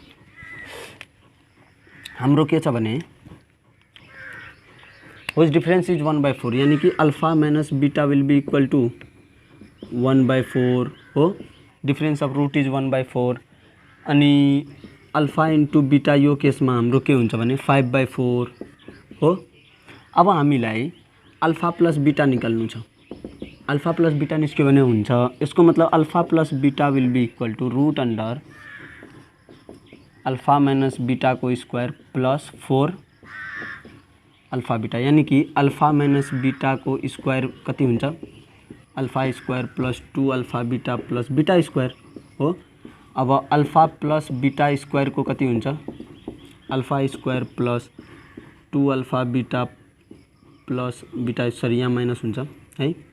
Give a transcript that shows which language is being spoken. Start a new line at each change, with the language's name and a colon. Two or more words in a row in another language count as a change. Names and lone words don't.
Nepali: हाम्रो के छ भने
English: whose difference is 1 by 4
Hindi: यानी कि
English: alpha minus beta will be equal to 1 by 4 हो। difference of root is 1 by 4 अनि alpha into beta
Nepali: यो केसमा हाम्रो के हुन्छ भने
English: 5 बाई 4 हो।
Nepali: अब हामीलाई
English: alpha plus beta
Nepali: निकाल्नु छ।
English: alpha plus beta
Nepali: निस्क्यो भने हुन्छ यसको मतलब
English: alpha plus beta will be equal to root under alpha minus beta को square plus 4 alpha beta
Hindi: यानी कि
English: alpha minus beta को स्क्वायर
Nepali: कति हुन्छ
English: alpha square plus 2 alpha beta plus beta square हो। अब alpha plus beta square को
Nepali: कति हुन्छ
English: alpha square plus 2 alpha beta plus beta sorry
Nepali: यहाँ माइनस हुन्छ है।